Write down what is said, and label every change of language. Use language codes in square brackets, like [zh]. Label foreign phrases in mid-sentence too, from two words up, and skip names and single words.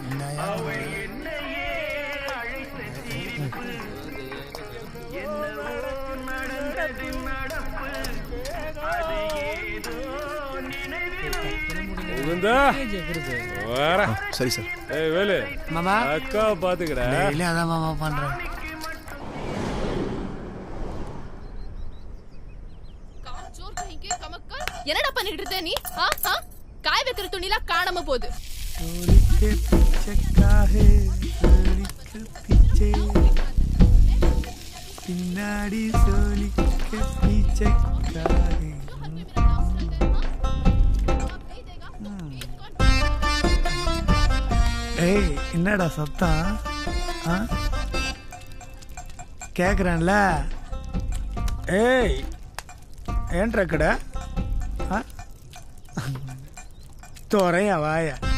[ta] முகுந்தா வர. சரி சார். ஏய் வேலு, மாமா அக்கா பாத்துக்கடா. டெய்லி அதான் மாமா பண்றேன். என்னடா பண்ணிட்டு இருக்க நீ? காய் வைக்கிற துணிலாம் காணாம போகுது. [hi] चोरी के पीछे काहे चोरी के पीछे पिनाड़ी चोरी के पीछे काहे [ta] ஏய் என்னடா சத்தம்? கேக்குறேன்ல. ஏய் ஏன்டா கடை தோறையா வாயா.